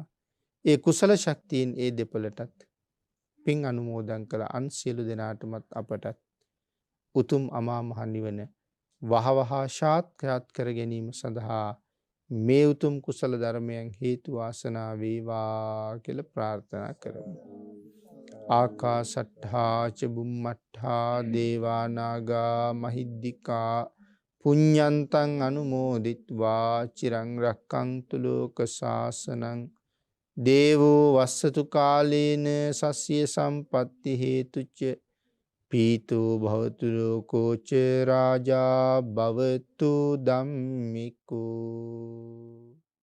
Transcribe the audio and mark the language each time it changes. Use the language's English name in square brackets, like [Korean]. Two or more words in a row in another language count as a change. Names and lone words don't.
[Sinhala] ඒ කුසල ශක්තියෙන් ඒ දෙපළටත් පින් අනුමෝදන් කළ අන් සියලු දෙනාටමත් අපටත් උතුම් අමා මහ නිවන වහවහා සාක්ෂාත් කර ගැනීම සඳහා මේ උතුම් කුසල ධර්මයන් හේතු වාසනා වේවා කියලා ප්‍රාර්ථනා කරමු. [Pali] ආකාශට්ඨා ච බුම්මට්ඨා දේවා නාග මහිද්దికා පුඤ්ඤන්තං අනුමෝදිත්වා චිරං රක්ඛන්තු ලෝක සාසනං දේවෝ වස්සතු කාලේන සස්ය සම්පatti හේතුච්ච පීතෝ භවතු ලෝකෝ ච රාජා භවතු ධම්මිකෝ.